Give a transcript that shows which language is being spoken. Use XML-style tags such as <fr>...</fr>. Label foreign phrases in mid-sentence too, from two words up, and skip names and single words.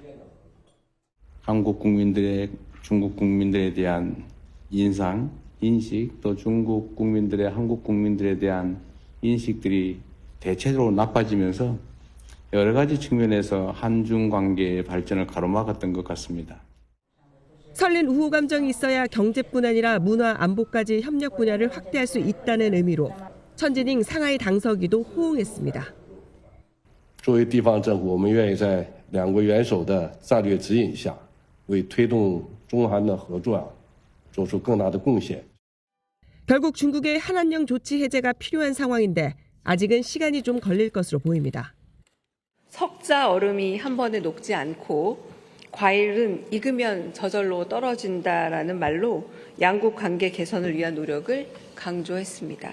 <ko>한국 국민들의 중국 국민들에 대한 인상, 인식, 또 중국 국민들의 한국 국민들에 대한 인식들이 대체적으로 나빠지면서 여러 가지 측면에서 한중 관계의 발전을 가로막았던 것 같습니다. 설린 우호 감정이 있어야 경제뿐 아니라 문화, 안보까지 협력 분야를 확대할 수 있다는 의미로 천지닝 상하이 당서기도 호응했습니다.</ko> <zh>作为地方政府，我们愿意在两国元首的战略指引下，为推动中韩的合作做出更大的贡献。</zh> <ko>결국 중국의 한한령 조치 해제가 필요한 상황인데 아직은 시간이 좀 걸릴 것으로 보입니다. 석자 얼음이 한 번에 녹지 않고 과일은 익으면 저절로 떨어진다라는 말로 양국 관계 개선을 위한 노력을 강조했습니다.</ko>